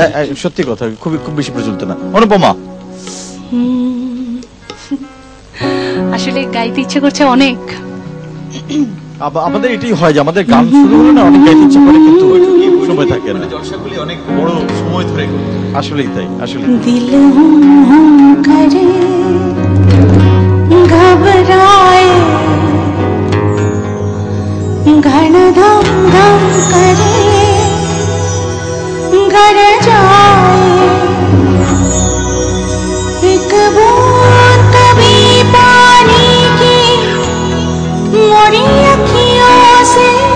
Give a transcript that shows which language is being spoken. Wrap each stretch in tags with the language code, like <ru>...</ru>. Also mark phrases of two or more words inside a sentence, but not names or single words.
<bn>সত্যি কথা, খুব বেশি প্রচলিত না। অনুপমা? আসলে গাইতে ইচ্ছে করছে অনেক। আমাদের এটাই হয় যে আমাদের গান শুরু হলে না অনেক গাইতে ইচ্ছে করে, কিন্তু সময় থাকে না, জলসাগুলি অনেক বড় সময় ধরে। আসলেই তাই, আসলে</bn> <hi>दिल करे घबराए घन धम धम करे घर जाए एक बूंद कभी पानी की मोरी अखियों से</hi>